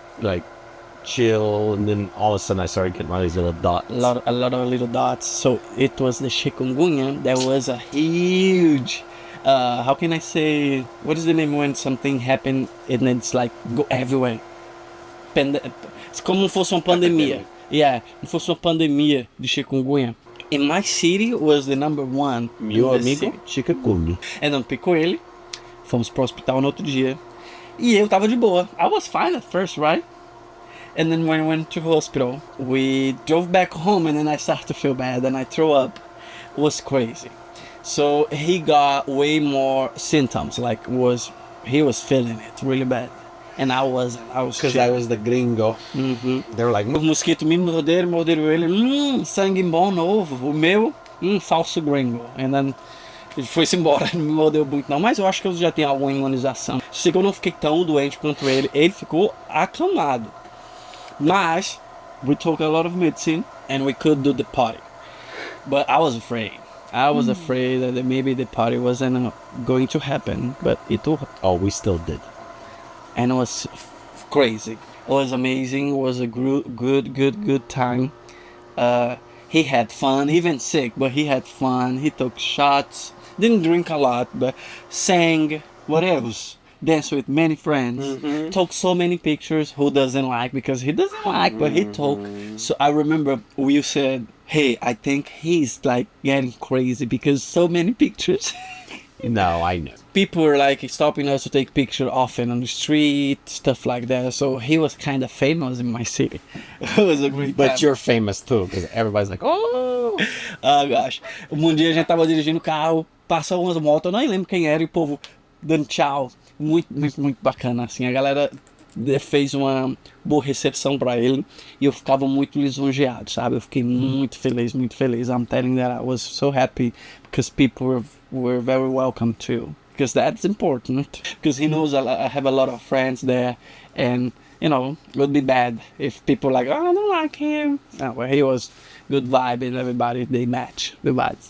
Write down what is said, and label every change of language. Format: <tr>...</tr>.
<en>Like, chill, and then all of a sudden I started getting all these little dots. A lot of little dots. So it was the chikungunya. There was a huge, how can I say, what is the name when something happened and it's like go everywhere?</en> <pt>It's como fosse uma pandemia. Yeah, como fosse uma pandemia de chikungunya.</pt> <en>In my city was the number one.</en> <pt>Meu amigo, chikungunya.</pt> <en>And then</en> <pt>picou ele. Fomos pro hospital no outro dia. E eu tava de boa.</pt> <en>I was fine at first, right? And then when I went to hospital, we drove back home, and then I started to feel bad and I threw up. It was crazy. So he got way more symptoms, like he was feeling it really bad. And I wasn't. I was Because I was the gringo. They were like,</en> <pt>Os mosquitos me morderam ele. Sangue bom novo. O meu, falso gringo.</pt> <en>And then</en> <pt>ele foi-se embora, não me mordeu muito não. Mas eu acho que eu já tenho alguma imunização. Sei que eu não fiquei tão doente quanto ele. Ele ficou acamado.</pt> <en>Mas we took a lot of medicine and we could do the party. But I was afraid. I was afraid that maybe the party wasn't going to happen, but it will. Oh, we still did. And it was crazy. It was amazing. It was a good time. He had fun, even sick, but he had fun. He took shots, didn't drink a lot, but sang. What else? Danced with many friends. Took so many pictures. Who doesn't like? Because he doesn't like, but he took. So I remember Will said, "Hey, I think he's like getting crazy because so many pictures." No, I know. People were like stopping us to take pictures often on the street, stuff like that. So he was kind of famous in my city. It was a great time. But you're famous too, because everybody's like, oh. Ah, gosh.</en> <pt>Dia a gente tava dirigindo o carro, passou umas motos, eu nem lembro quem era, e o povo dando tchau. Muito bacana, assim. A galera fez uma boa recepção pra ele e eu ficava muito lisonjeado, sabe? Eu fiquei muito feliz, muito feliz.</pt> <en>I'm telling that I was so happy because people were very welcome too. Because that's important. Because he knows I have a lot of friends there, and you know, it would be bad if people like, oh, I don't like him. No, well, he was good vibe and everybody, they match the vibes.</en>